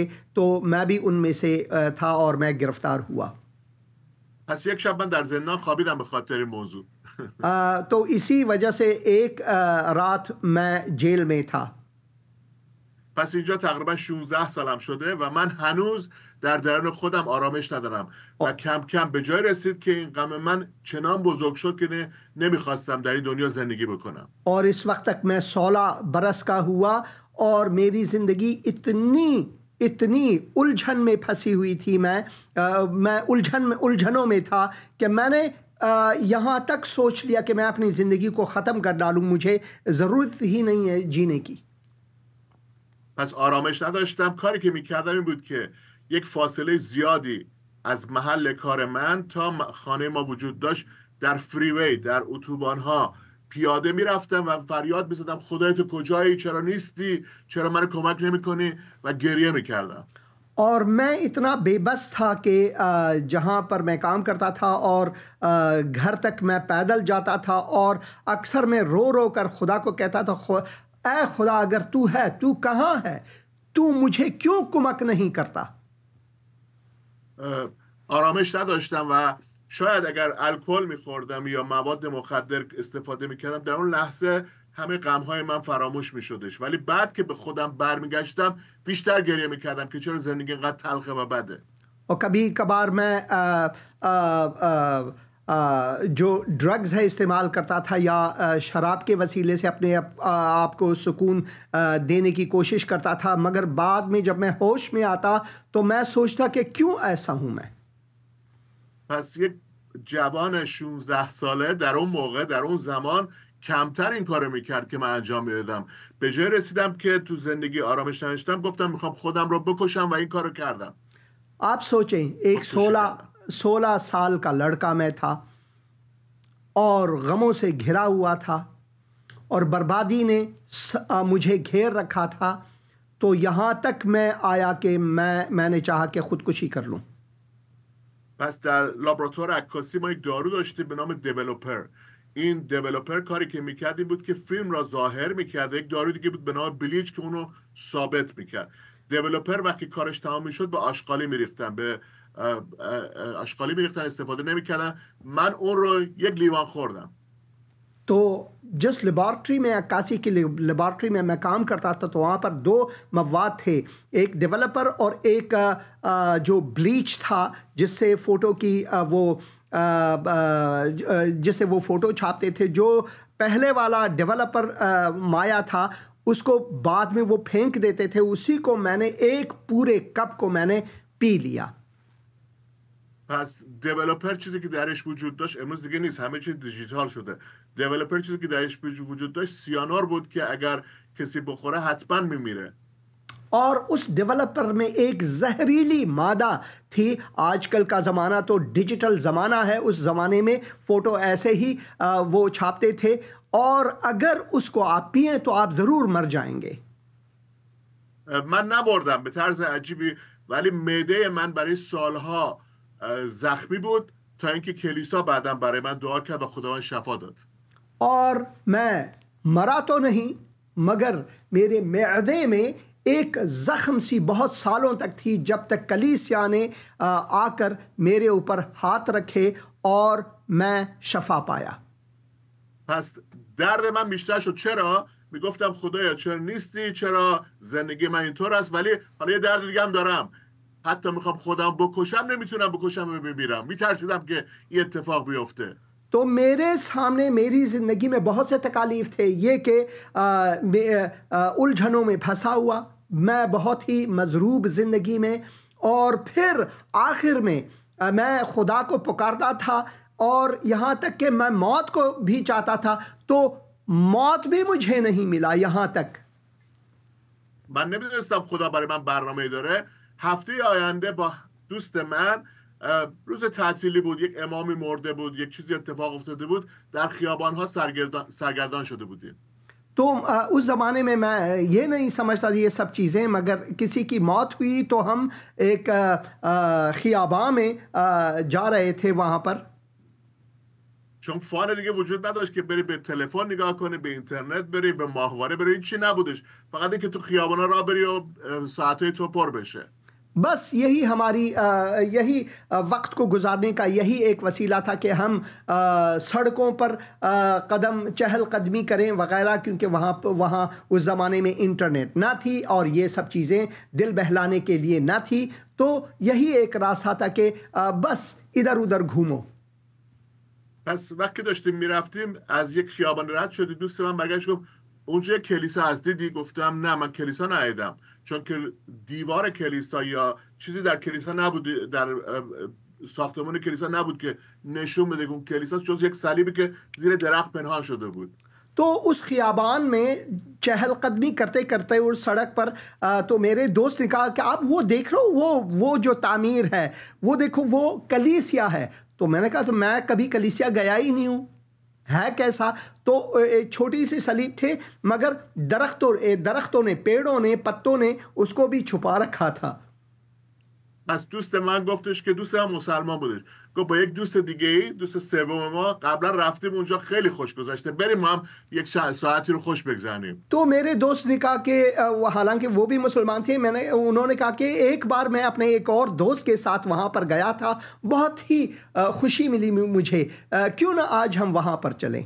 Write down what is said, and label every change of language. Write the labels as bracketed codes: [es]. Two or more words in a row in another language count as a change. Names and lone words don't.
[hi] तो मैं भी उनमें से था और मैं गिरफ़्तार हुआ. [fa] پس یک شب من در زندان خوابیدم به خاطر این موضوع. [hi] तो इसी वजह से एक रात मैं जेल में था. [fa] پس اینجا تقریبا 16 سالم شده و من هنوز در درون خودم آرامش ندارم و کم کم به جای رسید که این غم من چنان بزرگ شد که نمیخواستم در این دنیا زندگی بکنم. [hi] और इस वक्त तक मैं 16 बरस का हुआ और मेरी ज़िंदगी इतनी उलझन में फंसी हुई थी. मैं उलझनों में था कि मैंने यहाँ तक सोच लिया कि मैं अपनी ज़िंदगी को ख़त्म कर डालूँ, मुझे ज़रूरत ही नहीं है जीने की. [fa] پس آرامش نداشتم. کاری که میکردم این بود که یک فاصله زیادی از محل کار من تا خانه ما وجود داشت در فریوی، در اتوبان ها پیاده میرفتم و فریاد میزدم خدای تو کجایی، چرا نیستی، چرا من کمک نمیکنی، و گریه میکردم. [hi] और मैं इतना बेबस था कि जहाँ पर मैं काम करता था और घर तक मैं पैदल जाता था और अक्सर मैं रो रो कर खुदा को कहता था, ऐ खुदा अगर तू है, तू कहाँ है, तू मुझे क्यों कुमक नहीं करता. [fa] آرامش نداشتم و شاید اگر الکل میخوردم یا مواد مخدر استفاده میکردم در اون لحظه همه غمهای من فراموش میشدش، ولی بعد که به خودم برمیگشتم بیشتر گریه میکردم که چرا زندگی اینقدر تلخه و بده. [hi] और कभी कभार मैं जो ड्रग्स है इस्तेमाल करता था या शराब के वसीले से अपने आप को सुकून देने की कोशिश करता था, मगर बाद में जब मैं होश में आता तो मैं सोचता कि क्यों ऐसा हूँ मैं. [fa] پس یک جوان 16 ساله در اون موقع، در اون زمان کمتر این کارو میکرد که من انجام میدادم. به جای رسیدم که تو زندگی آرامش نداشتم گفتم میخوام خودم رو بکشم و این کارو کردم. [hi] आप सोचें, एक 16 साल का लड़का मैं था और गमों से घिरा हुआ था और बर्बादी ने मुझे घेर रखा था. तो यहाँ तक मैं आया कि मैंने चाहा कि खुदकुशी कर लूँ. [fa] پس در لابراتوار عکاسی ما یک دارو داشتیم به نام دیولوپر. این دیولوپر کاری که میکرد این بود که فیلم را ظاهر میکرد. یک دارو دیگه بود به نام بلیچ که اونو ثابت میکرد. دیولوپر وقتی کارش تمام میشد به آشغالی میریختن، به آشغالی میریختن، استفاده نمیکردن. من اون رو یک لیوان خوردم. [hi] तो जिस लेबॉर्ट्री में, अक्कासी की लेबॉर्ट्री में मैं काम करता था, तो वहाँ पर 2 मवाद थे, एक डेवलपर और एक जो ब्लीच था जिससे फ़ोटो की जिससे वो फ़ोटो छापते थे. जो पहले वाला डेवलपर माया था उसको बाद में वो फेंक देते थे, उसी को मैंने एक पूरे कप को मैंने पी लिया. [fa] پس دیولپر چیزی که درش وجود داشت امروز دیگه نیست، همه چیز دیجیتال شده. دیولپر چیزی که درش وجود داشت سیانور بود که اگر کسی بخوره حتما میمیره. [hi] और उस डेवलपर में एक जहरीली मादा थी. आजकल का ज़माना तो डिजिटल ज़माना है, उस ज़माने में फ़ोटो ऐसे ही वो छापते थे और अगर उसको आप पिए तो आप ज़रूर मर जाएंगे. [fa] من نبردم به طرز عجیبی، ولی معده من برای سالها زخمی بود تا اینکه کلیسا بعداً برای من دعا کرد و خداوند شفا داد. [hi] और मैं मरा तो नहीं, मगर मेरे मैदे में एक ज़ख्म सी बहुत सालों तक थी, जब तक कलीसिया ने आकर मेरे ऊपर हाथ रखे और मैं शफा पाया. [fa] پس درد من بیشتر شد. چرا؟ میگفتم خدایا چرا نیستی، چرا زندگی من اینطور است، ولی حالا یه درد دیگه هم دارم. حتی میخوام خودم بکشم نمیتونم بکشم و بمیرم، میترسیدم که این اتفاق بیفته. [hi] तो मेरे सामने मेरी ज़िंदगी में बहुत से तकालीफ थे, ये कि उलझनों में फंसा हुआ, मैं बहुत ही मजरूब ज़िंदगी में, और फिर आखिर में मैं खुदा को पुकारता था और यहाँ तक कि मैं मौत को भी चाहता था, तो मौत भी मुझे नहीं मिला यहाँ तक. [fa] من نمیدونستم خدا برای من برنامه داره. هفته آینده با دوست من روز تعطیلی بود، یک امامی مرده بود، یک چیزی اتفاق افتاده بود، در خیابان‌ها سرگردان شده بودیم. [hi] तो उस ज़माने में मैं ये नहीं समझता ये सब चीज़ें, मगर किसी की मौत हुई तो हम एक खियाबा में जा रहे थे वहाँ पर. [fa] چون فان دیگه وجود نداشت که بری به تلفن نگاه کنی، به اینترنت بری، به ماهواره بری، این چی نبودش، فقط اینکه تو خیابانا راه بری و ساعتهای تو پر بشه. [hi] बस यही हमारी यही वक्त को गुजारने का यही एक वसीला था कि हम सड़कों पर कदम चहल कदमी करें वगैरह, क्योंकि वहाँ उस ज़माने में इंटरनेट ना थी और ये सब चीज़ें दिल बहलाने के लिए ना थी. तो यही एक रास्ता था कि बस इधर उधर घूमो. [fa] پس وقتی داشتیم میرفتیم از یک خیابان رد شدی، دوست من برگشت گفت اونجا کلیسا از دیدی؟ گفتم نه من کلیسا ندیدم، چون که دیوار کلیسا یا چیزی در کلیسا نبود، در ساختمان کلیسا نبود که نشون بده اون کلیسا، جز یک صلیبی که زیر درخت پنهان شده بود. [hi] तो उस खियाबान में चहलकदमी करते करते उस सड़क पर तो मेरे दोस्त ने कहा कि आप वो देख रहे हो, वो जो तामीर है वो देखो, वो कलीसिया है. तो मैंने कहा तो मैं कभी कलीसिया गया ही नहीं हूँ, है कैसा? तो एक छोटी सी सलीब थे, मगर दरख्तों ने, पेड़ों ने, पत्तों ने उसको भी छुपा रखा था. [fa] پس دوست من گفتش که دوست من مسلمان بودش، گفت با یک دوست دیگه ای، دوست سوم ما، قبلا رفتیم اونجا خیلی خوش گذشته، بریم ما هم یک ساعتی رو خوش بگذرونیم. [hi] तो मेरे दोस्त ने कहा कि हालांकि वो भी मुसलमान थे, उन्होंने कहा कि एक बार मैं अपने एक और दोस्त के साथ वहाँ पर गया था, बहुत ही खुशी मिली मुझे, क्यों ना आज हम वहाँ पर चलें.